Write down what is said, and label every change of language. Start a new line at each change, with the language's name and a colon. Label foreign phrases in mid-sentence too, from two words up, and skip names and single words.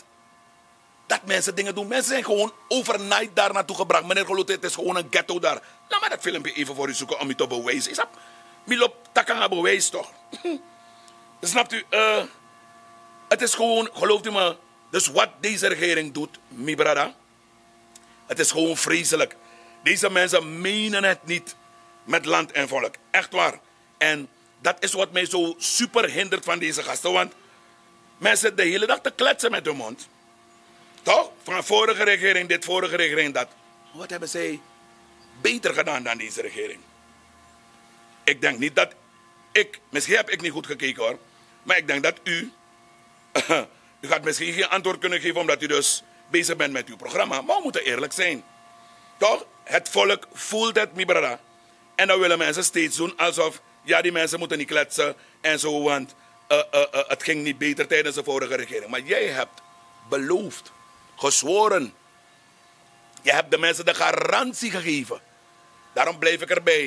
Dutch: Dat mensen dingen doen. Mensen zijn gewoon overnight daar naartoe gebracht. Meneer Golote, het is gewoon een ghetto daar. Laat maar dat filmpje even voor u zoeken om u te bewijzen. Is dat? Milop, dat kan bewijs toch? Snapt u? Het is gewoon, gelooft u me. Dus wat deze regering doet,
Sranan Tongo: mi brada.
Dutch: Het is gewoon vreselijk. Deze mensen menen het niet met land en volk. Echt waar. En dat is wat mij zo super hindert van deze gasten. Want mensen zitten de hele dag te kletsen met hun mond. Toch? Van vorige regering dit, vorige regering dat. Wat hebben zij beter gedaan dan deze regering? Ik denk niet dat misschien heb ik niet goed gekeken hoor. Maar ik denk dat u gaat misschien geen antwoord kunnen geven omdat u dus bezig bent met uw programma. Maar we moeten eerlijk zijn. Toch? Het volk voelt het,
Sranan Tongo: mi brada.
Dutch: En dan willen mensen steeds doen alsof, ja, die mensen moeten niet kletsen en zo, want het ging niet beter tijdens de vorige regering. Maar jij hebt beloofd, gezworen. Je hebt de mensen de garantie gegeven. Daarom blijf ik erbij.